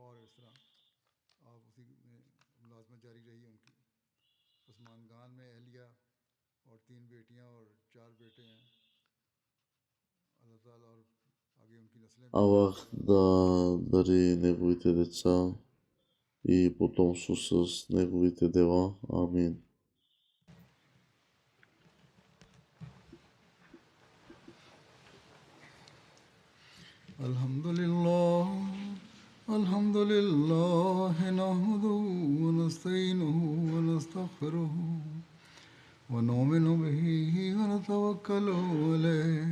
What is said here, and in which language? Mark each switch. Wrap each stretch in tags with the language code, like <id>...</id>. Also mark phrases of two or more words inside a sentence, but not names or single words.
<bg>Аллах да дари неговите деца и потомство с неговите дела. Амин.</bg> <ar>الحمد لله نحمده ونستعينه ونستغفره ونؤمن به ونتوكل عليه.</ar>